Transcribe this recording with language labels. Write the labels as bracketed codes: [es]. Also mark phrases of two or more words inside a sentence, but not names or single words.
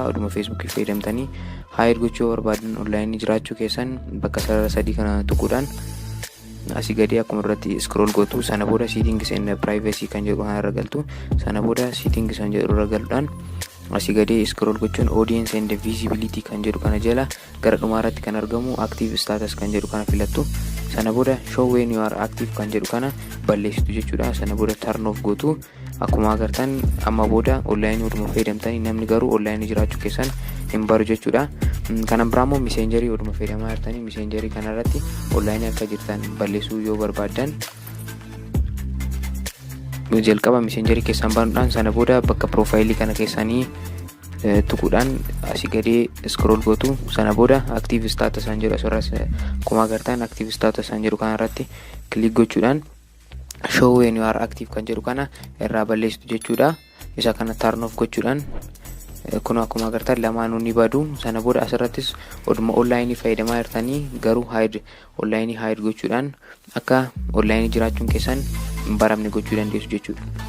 [om] Oduma Facebook fayyadamtanii hide gochuu yoo barbaadan online jiraachuu keessan bakka sarara sadii kana tuquudhaan asii gadee akkuma irratti scroll gootu. Sana booda [en] settings and privacy [om] kan jedhu kana irra galtu. Sana booda settings kan jedhu irra galuudhaan asii gadee scroll gochuun [en] audience and visibility [om] kan jedhu kana jala gara dhumaa irratti kan argamu [en] active status [om] kan jedhu kana filattu. Sana booda [en] show when you are active [om] kan jedhu kana balleessitu jechuudha. Sana booda [en] turn off [om] gootu. Akkuma agartan amma booda online oduma fayyadamtanii namni garuu online jiraachuu keessan hin baru jechuudha. Kana biraammoo Messengerii oduma fayyadamaa jirtanii Messengerii kanarratti online akka jirtan balleessuu yoo barbaadan jalqaba Messengerii keessan banuudhaan sana booda bakka profaayilii kana keessanii tuquudhaan asii gadee scroll gootu. Sana booda [en] active status [om] kan jedhu asirratti akkuma agartan [en] active status [om] kan jedhu kanarratti click gochuudhaan [en] show when you are active [om] kan jedhu kana irraa balleessitu jechuudha. Isa kana [en] turn off [om] gochuudhaan kun akkuma agartan lamaanuu ni badu. Sana booda asirrattis oduma online fayyadamaa jirtanii garuu [en] hide online hide [om] gochuudhaan akka online jiraachuun keessan hin baramne gochuu dandeessu jechuudha.